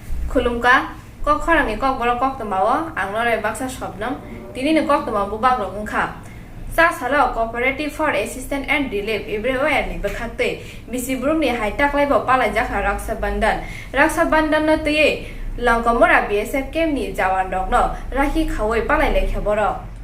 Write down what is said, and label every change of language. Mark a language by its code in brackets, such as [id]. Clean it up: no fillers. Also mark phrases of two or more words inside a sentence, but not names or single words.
[trp] खुलुमका kok Khorang ni KOKBOROK KOKTWMA ang lore baksa shobnam tini ni KOKTWMA bubak rongkha sa salo cooperative for assistance and relief everywhere ni bakhate bisibrum ni haitak lai bo palai jakha raksa bandan no tiye langkamora BSF kem ni jawan dok no rakhi khawai palai lai khaboro